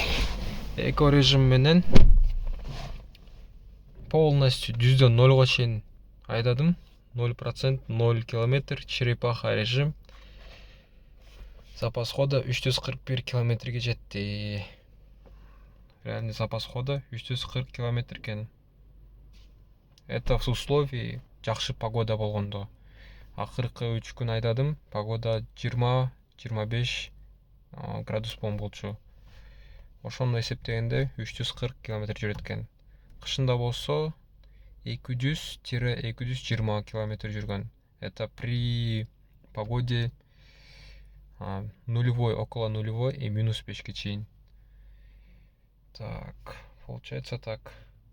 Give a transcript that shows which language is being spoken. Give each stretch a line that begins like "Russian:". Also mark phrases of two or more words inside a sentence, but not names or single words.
Kyrgyz: Эко режим менен полностью 0-га чейин айдадым.
Russian: 0%, 0 км. Черепаха режим. Запас хода
Kyrgyz: 341 километрге жетти.
Russian: Реальный запас хода 340 км экен. Это в условии
Kyrgyz: жакшы погода болгондо. Акыркы 3 күн айдадым. Погода 20-25 градус болчу. Ошону эсептегенде 340 км жүрөт экен. Кышында болсо 200-220 км жүргөн.
Russian: Это при погоде нулевой, около нулевой и -5 чейин. Так, получается так.